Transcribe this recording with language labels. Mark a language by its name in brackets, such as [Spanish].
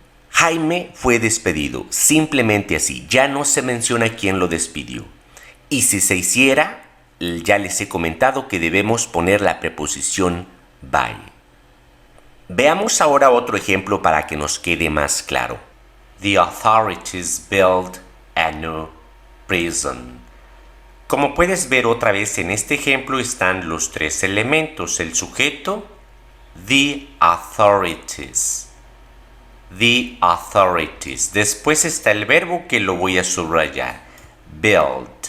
[Spanish] Jaime fue despedido, simplemente así, ya no se menciona quién lo despidió. Y si se hiciera, ya les he comentado que debemos poner la preposición by. Veamos ahora otro ejemplo para que nos quede más claro. [English] The authorities built a new prison. [Spanish] Como puedes ver otra vez en este ejemplo están los tres elementos: el sujeto, the authorities. The authorities. Después está el verbo que lo voy a subrayar. Build.